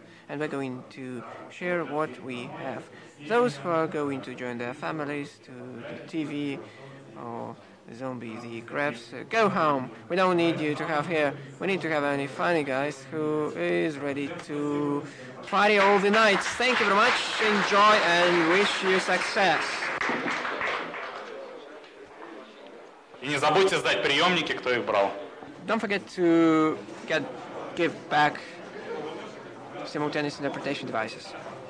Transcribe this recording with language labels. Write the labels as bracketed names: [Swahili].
[English] And we're going to share what we have. Those who are going to join their families to the TV or zombie the crabs, go home. We don't need you to have here. We need to have any funny guys who is ready to party all the nights. Thank you very much. Enjoy and wish you success. [Russian] И не забудьте сдать приемники, кто их брал. [English] Don't forget to give back simultaneous interpretation devices.